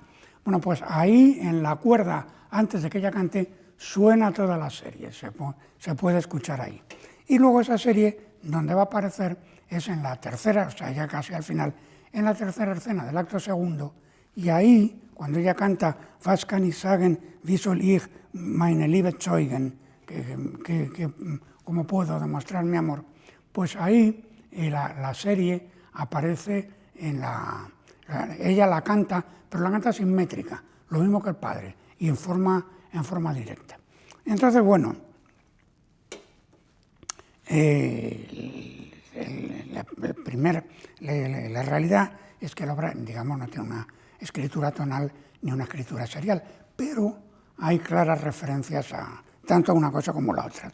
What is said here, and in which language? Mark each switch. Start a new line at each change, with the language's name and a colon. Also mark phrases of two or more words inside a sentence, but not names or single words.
Spanish: Bueno, pues ahí en la cuerda, antes de que ella cante, suena toda la serie, se puede escuchar ahí. Y luego esa serie, donde va a aparecer, es en la tercera, o sea, ya casi al final, en la tercera escena del acto segundo, y ahí, cuando ella canta
German: Was kann ich sagen, wie soll ich meine Liebe zeugen,
Spanish: ¿cómo puedo demostrar mi amor? Pues ahí la serie aparece ella la canta, pero la canta simétrica, lo mismo que el padre, y en forma directa. Entonces, bueno, la realidad es que la obra, digamos, no tiene una escritura tonal ni una escritura serial, pero hay claras referencias tanto a una cosa como a la otra.